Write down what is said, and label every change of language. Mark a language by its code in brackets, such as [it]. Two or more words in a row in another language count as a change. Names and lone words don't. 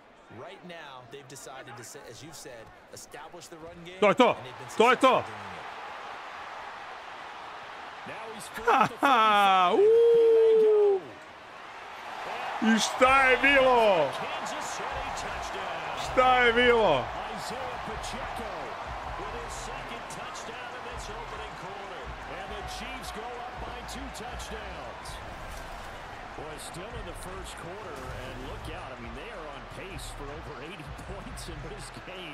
[en] Right now, they've decided to, as you've said, establish the run game. [sr] To je to. To je to. I šta je bilo? Šta je bilo? [en] Boy, still in the first quarter, and look out. I mean, they are on pace for over 80 points in this game.